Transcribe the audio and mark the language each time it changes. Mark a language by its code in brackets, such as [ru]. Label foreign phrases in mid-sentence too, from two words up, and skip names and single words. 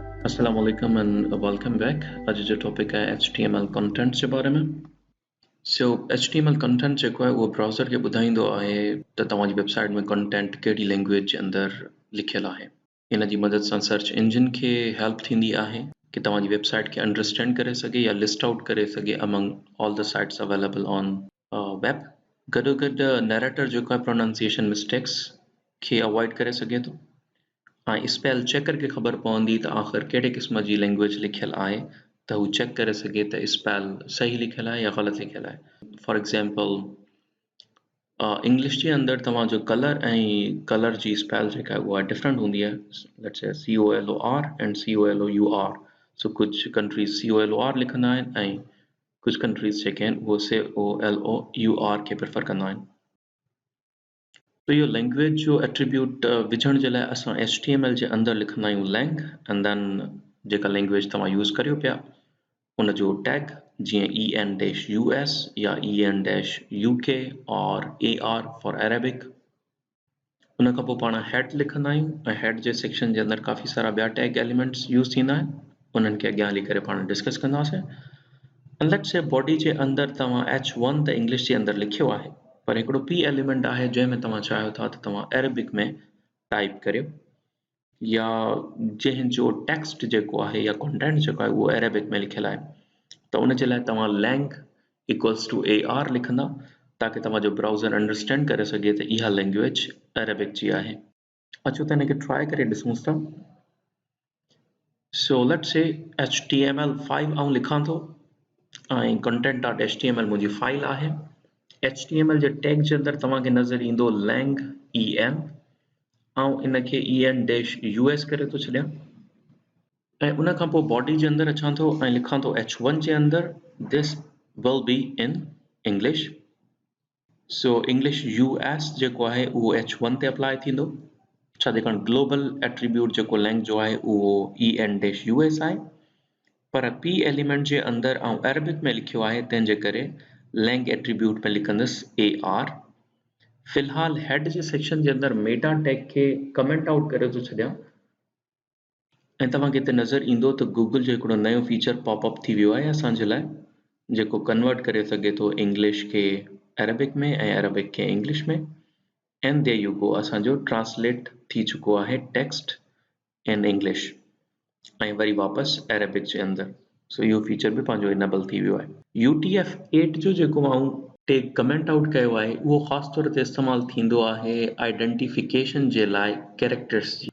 [ar] السلام عليكم [en] and welcome back. [sd] आज जो टॉपिक है [en] HTML content [sd] जे बारे में. [en] So HTML content [sd] जेको आहे उहो ब्राउज़र खे ॿुधाईंदो आहे त तव्हांजी वेबसाइट में कंटेंट कहिड़ी लैंग्वेज जे अंदरि लिखियलु आहे. इन जी मदद सां सर्च इंजन खे हेल्प थींदी आहे कि तव्हांजी वेबसाइट खे अंडरस्टैंड करे सघे या [en] list out [sd] करे सघे [en] among all the sites available on web. [sd] गॾोगॾु नैरेटर जेको आहे [en] pronunciation mistakes [sd] खे अवॉइड करे सघे थो. [en] spell checker [sd] खे ख़बर पवंदी त आख़िर कहिड़े क़िस्म जी लैंग्वेज लिखियलु आहे त हू चेक करे सघे त स्पेल सही लिखियलु आहे या ग़लति लिखियलु आहे. [en] for example English [sd] जे अंदरि तव्हांजो कलर ऐं कलर जी स्पेल जेका आहे उहा डिफरेंट हूंदी आहे. [en] let's say COLOR and COLOUR. [sd] सो कुझु कंट्रीज़ COLOR लिखंदा आहिनि ऐं कुझु कंट्रीज़ जेके आहिनि उहो COLOUR खे प्रिफर कंदा आहिनि. तो इहो लैंग्वेज जो एट्रीब्यूट विझण जे लाइ असां HTML जे अंदरि लिखंदा आहियूं [en] lang and then [sd] जेका लैंग्वेज तव्हां यूज़ करियो पिया उन जो टैग जीअं EN-US या EN-UK और [en] AR for Arabic. [sd] उन खां पोइ पाण हेड लिखंदा आहियूं ऐं हेड जे सेक्शन जे अंदरि काफ़ी सारा ॿिया [en] tag elements [sd] यूज़ थींदा आहिनि. उन्हनि खे अॻियां हली करे पाण डिस्कस कंदासीं. [en] let's say body [sd] जे अंदरि तव्हां H1 त इंग्लिश जे अंदरि लिखियो आहे पर हिकिड़ो P एलिमेंट आहे जंहिंमें तव्हां चाहियो था त तव्हां अरेबिक में टाइप करियो या जंहिंजो टेक्स्ट जेको आहे या कंटेंट जेको आहे उहो अरेबिक में लिखियलु आहे त उन जे लाइ तव्हां [en] lang equals to AR [sd] लिखंदा ताकि तव्हांजो ब्राउज़र अंडरस्टैंड करे सघे त इहा लैंग्वेज अरेबिक जी आहे. अचो त हिनखे ट्राई करे ॾिसूं था. [en] so let's say HTML5 [sd] आउं लिखां थो ऐं content.html मुंहिंजी फाइल आहे. HTML जे टैग जे अंदरि तव्हांखे नज़र ईंदो lang en ऐं इनखे EN-US करे थो छॾियां ऐं उन खां पोइ बॉडी जे अंदरि अचां थो ऐं लिखां थो H1 जे अंदरि [en] this will be in English. so English US [sd] जेको आहे उहो H1 ते अप्लाई थींदो छाकाणि [en] global attribute [sd] जेको लैंग जो आहे उहो EN-US आहे पर P एलिमेंट जे अंदरि ऐं अरेबिक में लिखियो आहे तंहिंजे करे [en] lang attribute [sd] में लिखंदुसि AR. फ़िलहाल हेड जे सेक्शन जे अंदरि [en] meta tag [sd] खे [en] comment out [sd] करे थो छॾियां ऐं तव्हांखे हिते नज़र ईंदो त गूगल जो हिकिड़ो नयो फीचर पॉपअप थी वियो आहे असांजे लाइ जेको कन्वर्ट करे सघे थो इंग्लिश खे अरेबिक में ऐं अरेबिक खे इंग्लिश में [en] and there you go [sd] असांजो ट्रांसलेट थी चुको आहे [en] text in English [sd] ऐं वरी वापसि अरेबिक जे अंदरि. सो इहो फीचर बि पंहिंजो इनेबल थी वियो आहे. UTF-8 जो जेको आऊं टैग [en] comment out [sd] कयो आहे उहो ख़ासि तौर ते इस्तेमालु थींदो आहे आइडेंटिफिकेशन जे लाइ कैरेक्टर्स जी.